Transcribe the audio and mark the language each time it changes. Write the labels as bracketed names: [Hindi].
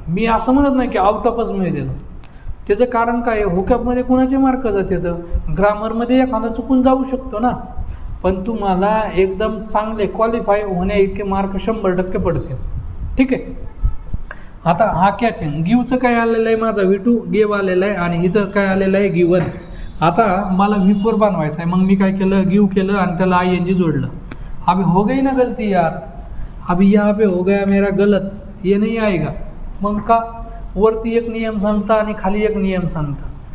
[Marathi] मी असं म्हणत नाही की आउट ऑफच मिळते. त्याचं कारण काय आहे, हुकअपमध्ये कुणाचे मार्क जाते, तर ग्रामरमध्ये एखादा चुकून जाऊ शकतो ना, पण तुम्हाला एकदम चांगले क्वालिफाय होण्या इतके मार्क 100% पडतील. ठीक आहे, आता हा कॅच आहे. गिवचं काय आलेलं आहे, माझा V2 गेव आलेला आहे आणि इथं काय आलेलं आहे गिवन. आता मला V4 बनवायचं आहे, मग मी काय केलं, गिव केलं आणि त्याला ING जोडलं. [Hindi] अभी हो गई ना गलती यार, अभी यहाँ पे हो गया मेरा गलत, ये नहीं आएगा. [Marathi] मग का, वरती एक नियम सांगता आणि खाली एक नियम सांगता.